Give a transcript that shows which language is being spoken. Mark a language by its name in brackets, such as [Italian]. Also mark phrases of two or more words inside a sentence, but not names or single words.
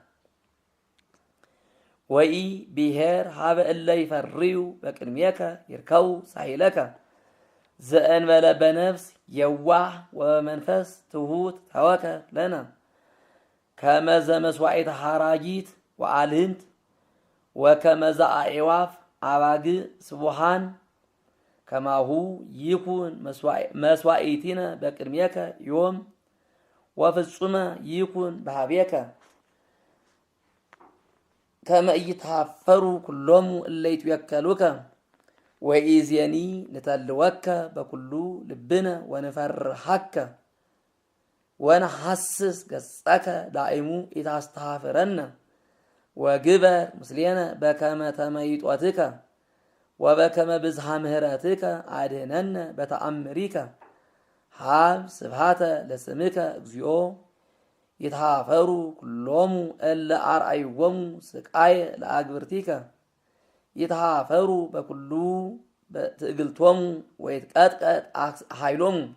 [Geez] ወኢ ብሔር ሀበ እለ ይፈርዩ በቅድሜከ ይርከቡ ሳይለከ ዘእንበለ በነፍስ የዋህ ወመንፈስ ትሁት ተወከፍ ለነ ከመዘ መስዋዕት ሐራጊት ወአልህንት ወከመዘ አዕዋፍ አባግዕ ስቡሃን ከማሁ ይኩን መስዋዕቲነ በቅድሜከ ዮም ወፍጹመ ይኩን በኀቤከ ከመ ኢይትኀፈሩ ኩሎሙ እለ ይትወከሉከ ወኢዜኒ ንተልወከ በኩሉ ልብነ ወንፈርሃከ ወነሐስስ ገጸከ ዳእሙ ኢታስተኀፍረነ ወግበር ምስሌነ በከመ ተመይጦትከ ወበከመ ብዝሃ ምህረትከ አድኅነነ በተአምሪከ ሀብ ስብሐተ ለስምከ እግዚኦ ይትኀፈሩ ኩሎሙ እለ አርአይዎሙ ስቃየ ለአግብርቲከ ይትኀፈሩ በኩሉ ትዕግልቶሙ ወይትቀጥቀጥ ኃይሎሙ